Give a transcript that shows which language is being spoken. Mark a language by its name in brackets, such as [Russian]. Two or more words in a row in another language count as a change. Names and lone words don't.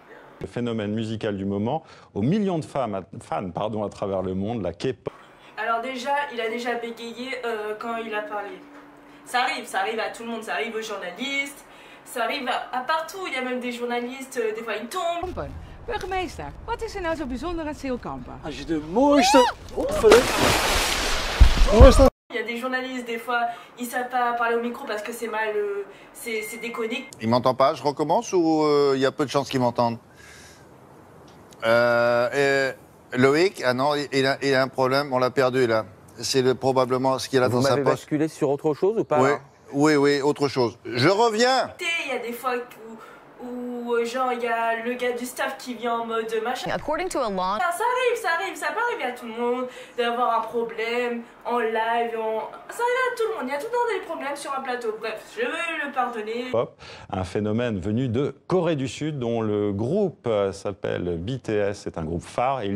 [French] Le phénomène musical du moment, aux millions de fans à travers le monde, la K-pop. Alors déjà, il a déjà bégayé quand il a parlé. Ça arrive à tout le monde, ça arrive aux journalistes. Ça arrive à partout, il y a même des journalistes, des fois ils tombent. [Dutch] Burgemeester, wat is er nou zo bijzonder aan Zeelkampen? Als je de mooiste... [French] Il y a des journalistes, des fois, ils savent pas parler au micro parce que c'est mal, c'est déconné. Il m'entend pas, je recommence ou il y a peu de chances qu'il m'entende? Loïc, ah non, il a un problème, on l'a perdu là. C'est probablement ce qu'il a dans sa poche. Vous m'avez basculé sur autre chose ou pas? Oui, autre chose. Je reviens. Il y a des fois où genre il y a le gars du staff qui vient en mode machin. [English] According to a law. [French] Ça peut arriver à tout le monde d'avoir un problème en live, ça arrive à tout le monde, il y a tout le temps des problèmes sur un plateau. Bref, je veux le pardonner. Un phénomène venu de Corée du Sud dont le groupe s'appelle BTS, c'est un groupe phare et il joue...